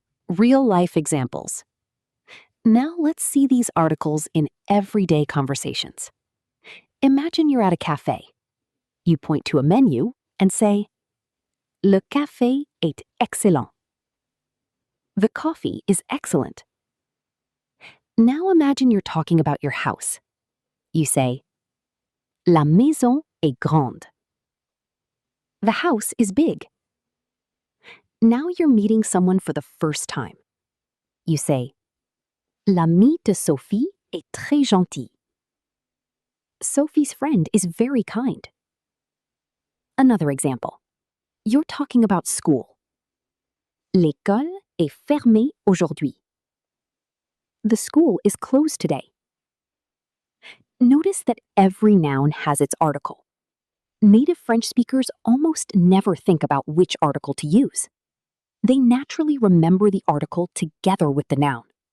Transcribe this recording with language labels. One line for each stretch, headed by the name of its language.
English: Real-life examples. Now let's see these articles in everyday conversations. Imagine you're at a cafe. You point to a menu and say,
French: Le café est excellent.
English: The coffee is excellent. Now imagine you're talking about your house. You say,
French: La maison est grande.
English: The house is big. Now you're meeting someone for the first time. You say,
French: L'ami de Sophie est très gentil.
English: Sophie's friend is very kind. Another example. You're talking about school.
French: L'école est fermée aujourd'hui.
English: The school is closed today. Notice that every noun has its article. Native French speakers almost never think about which article to use. They naturally remember the article together with the noun.